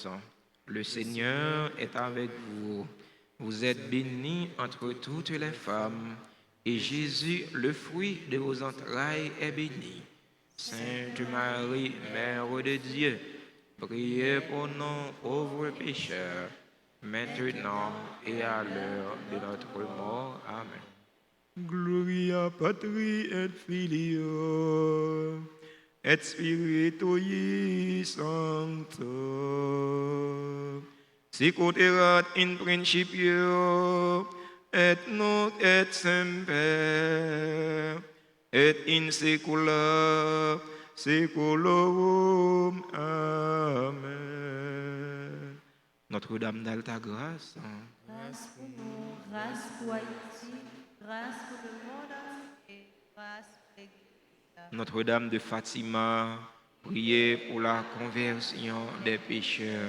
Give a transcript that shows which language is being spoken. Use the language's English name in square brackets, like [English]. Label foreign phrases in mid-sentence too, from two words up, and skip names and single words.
[French] Le Seigneur est avec vous. Vous êtes bénie entre toutes les femmes, et Jésus, le fruit de vos entrailles, est béni. Sainte Marie, Mère de Dieu, priez pour nous pauvres pécheurs, maintenant et à l'heure de notre mort. Amen. [Latin] Gloria Patri et Filio et Spiritui Sancto. Sicut erat in principio et nunc et semper et in saecula saeculorum. Amen. [French] Notre-Dame d'Alta Grâce, Grâce pour nous, grâce pour Haïti, grâce pour le monde entier, grâce pour l'Église. Notre-Dame de Fatima, priez pour la conversion des pécheurs.